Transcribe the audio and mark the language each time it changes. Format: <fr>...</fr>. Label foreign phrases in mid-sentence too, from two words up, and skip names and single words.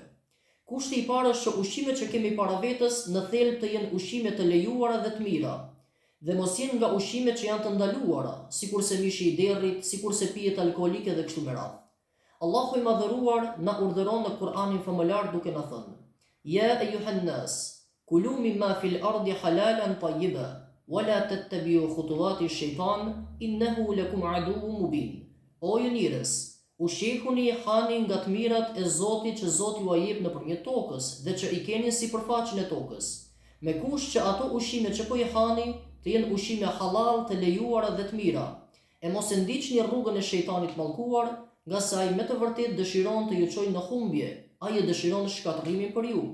<sq>Kushti I parë është që ushqimet që kemi para vetës në thelb të jenë ushqime të lejuara dhe të mira, dhe mos jenë nga ushqimet që janë të ndaluara, sikurse mishi I derrit, sikurse pijet alkoolike dhe kështu me radhë. Allahu I madhëruar na urdhëron në Kur'anin famëlar duke na thënë:</sq> <ar>يا أيها الناس كلوا مما في الأرض حلالا طيبا ولا تتبعوا خطوات الشيطان إنه لكم عدو مبين.</ar> <sq>O ju njerëz, ushqehuni, hani nga të mirat e Zotit që Zoti ju jep nëpërmjet tokës dhe që I keni sipërfaqen e tokës, me kush që ato ushqime që po I hani të jenë ushqime halal, të lejuara dhe të mira, e mos e ndiqni rrugën e shejtanit mallkuar, nga se ai me të vërtet dëshiron të ju çojë në humbje, ai e dëshiron shkatërrimin për ju.</sq>